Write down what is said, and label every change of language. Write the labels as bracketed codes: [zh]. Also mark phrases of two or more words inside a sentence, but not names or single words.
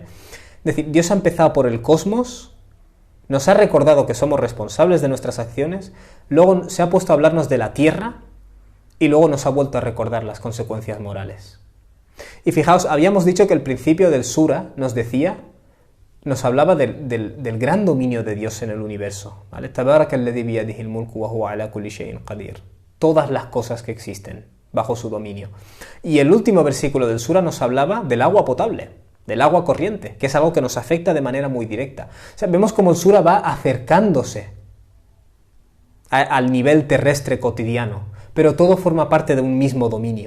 [es] Es decir, Dios ha empezado por el cosmos, nos ha recordado que somos responsables de nuestras acciones, luego se ha puesto a hablarnos de la tierra, y luego nos ha vuelto a recordar las consecuencias morales. Y fijaos, habíamos dicho que el principio del sura nos hablaba del gran dominio de Dios en el universo, ¿vale? [ar] تبارك الذي بيده الملك وهو على كل شيء قدير. [es] Todas las cosas que existen bajo su dominio. Y el último versículo del sura nos hablaba del agua potable, del agua corriente, que es algo que nos afecta de manera muy directa. O sea, vemos cómo el sura va acercándose al nivel terrestre cotidiano, pero todo forma parte de un mismo dominio.